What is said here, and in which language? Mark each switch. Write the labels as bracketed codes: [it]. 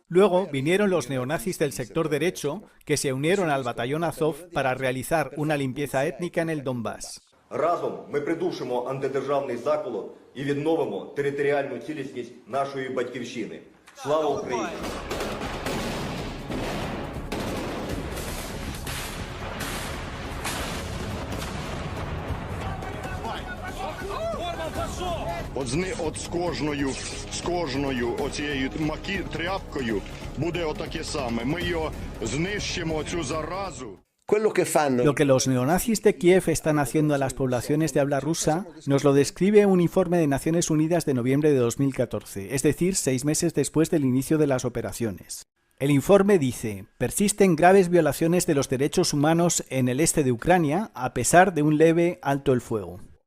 [es] Luego vinieron los neonazis del sector derecho que se unieron al batallón Azov para realizar una limpieza étnica en el Donbass. [uk] Разом ми придушимо антидержавний заколот і відновимо територіальну цілісність нашої батьківщини. Слава Україні! От з кожною оцією тряпкою буде отаке саме. Ми його знищимо, цю заразу. [es] Lo que los neonazis de Kiev están haciendo a las poblaciones de habla rusa nos lo describe un informe de Naciones Unidas de noviembre de 2014, es decir, 6 meses después del inicio de las operaciones. El informe dice: persisten graves violaciones de los derechos humanos en el este de Ucrania a pesar de un leve alto el fuego.